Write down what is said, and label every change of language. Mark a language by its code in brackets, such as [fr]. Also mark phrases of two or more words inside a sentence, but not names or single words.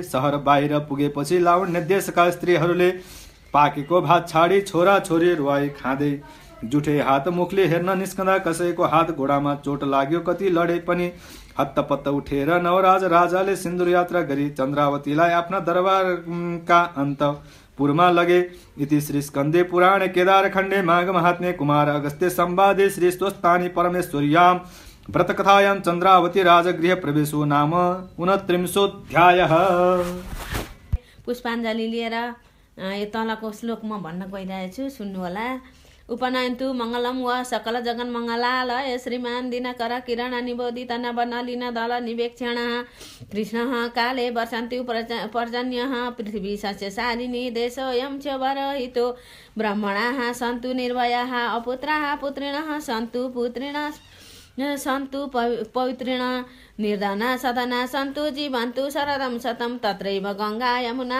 [ne] सहर बाहिर पुगेपछि लावण्य देशका स्त्रीहरूले पाकेको भात छाडी छोरा छोरी रुवाई खाँदै जुठे हात मुखले हेर्न निस्कँदा कसैको हात घोडामा चोट लाग्यो, कति लडे पनि हत्तपत्त उठेर नवराज राजाले सिन्दुर यात्रा गरी चन्द्रावतीलाई आफ्ना दरबारका अन्तपुरमा लगे। [sa] इति श्री स्कन्दे पुराणे केदारखण्डे माघ महात्म्ये कुमार अगस्त्य संवादे श्री स्वस्तानी परमेश्वर्यां व्रतकथायां चन्द्रावती राजगृह प्रवेशो नाम 29 [ne] पुष्पाञ्जली लिएर यो तलको श्लोक म भन्न गइरहेको छु, सुन्नु होला। [sa] उपनयन्तु मङ्गलम व सकल जगन मङ्गलालय श्रीमान दिनकर किरण निबोधित नवनलिन दल निवेक्षण कृष्ण काले वर्षन्ति पर्जन्यः पृथ्वी सस्यशालिनी देशोऽयं च वरहितो ब्राह्मणाः सन्तु निर्भयाः अपुत्राः पुत्रिणः सन्तु पुत्रिणः सन्तु पवित्रिण निर्धना सदना सन्तु जीवन्तु शरदं शतं तत्रैव गङ्गा यमुना